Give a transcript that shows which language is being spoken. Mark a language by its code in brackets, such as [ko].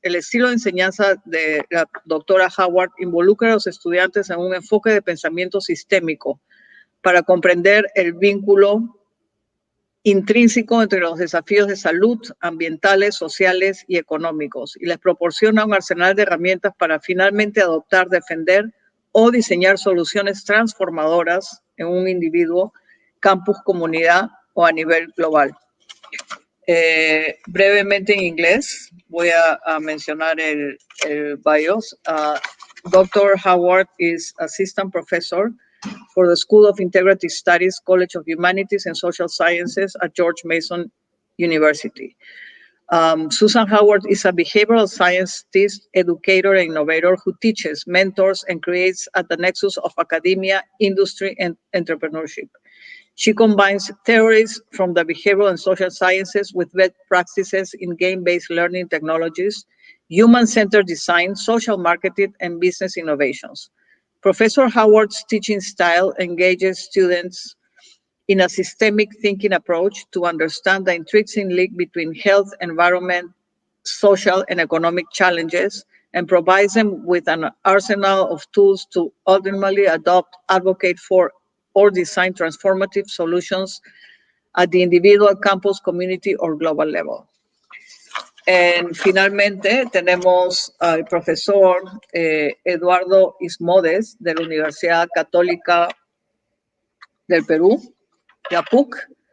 [es] El estilo de enseñanza de la doctora Howard involucra a los estudiantes en un enfoque de pensamiento sistémico para comprender el vínculo intrínseco entre los desafíos de salud, ambientales, sociales y económicos, y les proporciona un arsenal de herramientas para finalmente adoptar, defender o diseñar soluciones transformadoras en un individuo, campus, comunidad o a nivel global. Brevemente en inglés voy a mencionar el bios. [en] Dr. Howard is Assistant Professor for the School of Integrative Studies, College of Humanities and Social Sciences at George Mason University. Susan Howard is a behavioral scientist, educator, and innovator who teaches, mentors, and creates at the nexus of academia, industry, and entrepreneurship. She combines theories from the behavioral and social sciences with best practices in game-based learning technologies, human-centered design, social marketing, and business innovations. Professor Howard's teaching style engages students in a systemic thinking approach to understand the intrinsic link between health, environment, social, and economic challenges, and provides them with an arsenal of tools to ultimately adopt, advocate for, or design transformative solutions at the individual, campus, community, or global level. [es] Y finalmente tenemos al profesor Eduardo Ismodes de la Universidad Católica del Perú, la PUC.